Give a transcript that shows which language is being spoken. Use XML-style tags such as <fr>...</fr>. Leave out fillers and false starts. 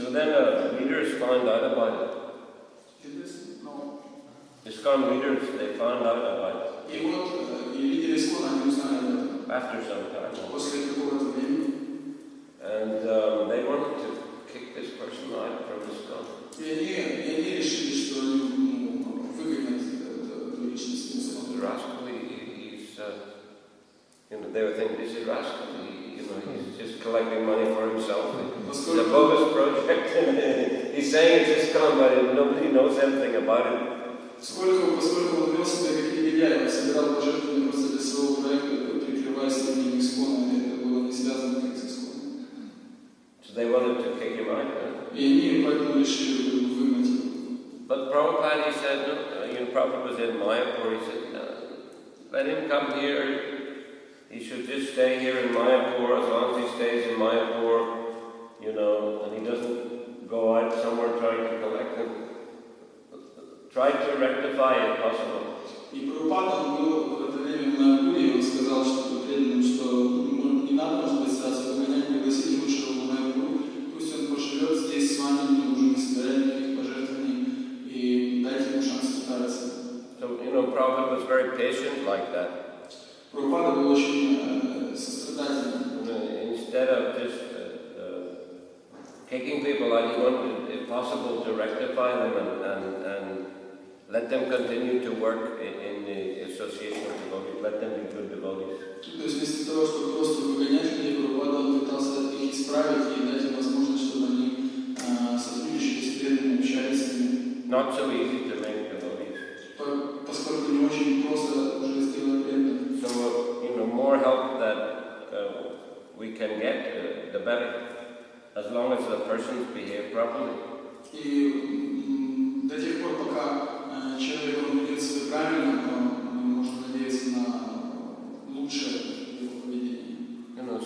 <en>So then leaders found out about it. ISKCON leaders, they found out about it.</en> <ru>И вот и лидеры ISKCON, они узнали об этом.</ru> <en>After some time.</en> <ru>После какого-то времени.</ru> <en>And they wanted to kick this person out from ISKCON.</en> <ru>И они решили, что они выгонят эту личность из ISKCON.</ru> <en>Rascally, he's, they would think this is rascal. He's just collecting money for himself. It's a bogus project. He's saying it's ISKCON, but nobody knows anything about it.</en> <ru>Поскольку он вел себя как негодяй, он собирал пожертвования просто для своего проекта, прикрываясь именем ISKCON, и это было не связано как с ISKCON.</ru> <en>So they wanted to kick him out.</en> <ru>И они поэтому решили выгнать его.</ru> <en>But Prabhupada, he said, Prabhupada was in Mayapur, he said, let him come here. He should just stay here in Mayapur. As long as he stays in Mayapur, and he doesn't go out somewhere trying to collect them. Try to rectify if possible.</en> <ru>И Прабхупада, он был в это время в Майапуре, и он сказал, что преданным, что не надо, может быть, сразу погонять, пригласить лучше его в Майапур. Пусть он поживет здесь с вами, не нужно не собирать никаких пожертвований, и дайте ему шанс исправиться.</ru> <en>So, Prabhupada was very patient like that.</en> <ru>Прабхупада был очень сострадательным.</ru> <en>Instead of just kicking people out, he wanted, if possible, to rectify them and let them continue to work in the association of devotees, let them be good devotees.</en> <ru>То есть вместо того, чтобы просто выгонять людей, Прабхупада он пытался их исправить и дать им возможность, чтобы они сотрудничали с преданными, общались с ними.</ru> <en>Not so easy to make devotees.</en> <ru>Поскольку не очень просто уже сделать преданных.</ru> <en>So, more help that we can get, the better, as long as the persons behave properly.</en> <ru>И до тех пор, пока человек ведет себя правильно, мы можем надеяться на лучшее его поведение.</ru>